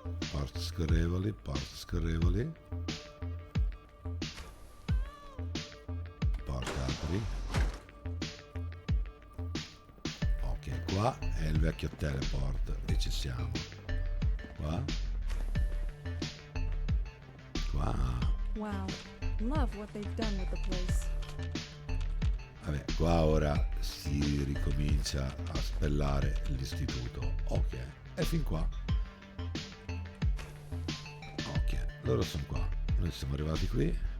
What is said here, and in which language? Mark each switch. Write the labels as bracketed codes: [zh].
[it] Porte scorrevoli, porte apri. Ok, qua è il vecchio teleport e ci siamo. Qua. [en] Wow, love what they've done with the place. [it] Vabbè, qua ora si ricomincia a spellare l'istituto. Ok, e fin qua. Ok, loro sono qua. Noi siamo arrivati qui.